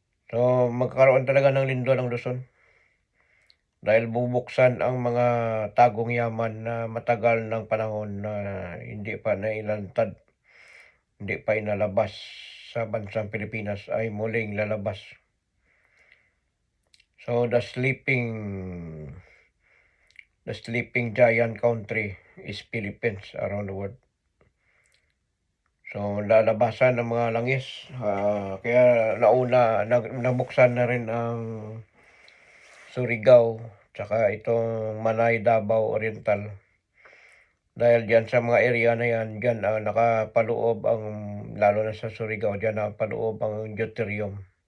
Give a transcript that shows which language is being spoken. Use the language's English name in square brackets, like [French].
[Filipino] So, magkakaroon talaga ng lindol ang Luzon. Dahil bubuksan ang mga tagong yaman na matagal ng panahon na hindi pa nailantad, hindi pa inalabas sa bansang Pilipinas ay muling lalabas. [English] So, the sleeping giant country is Philippines around the world. [Filipino] So, lalabasan ng mga langis, kaya nabuksan na rin ang Surigao tsaka itong Manay, Davao Oriental. Dahil diyan sa mga area na yan, diyan, nakapaloob lalo na sa Surigao, diyan nakapaloob ang deuterium.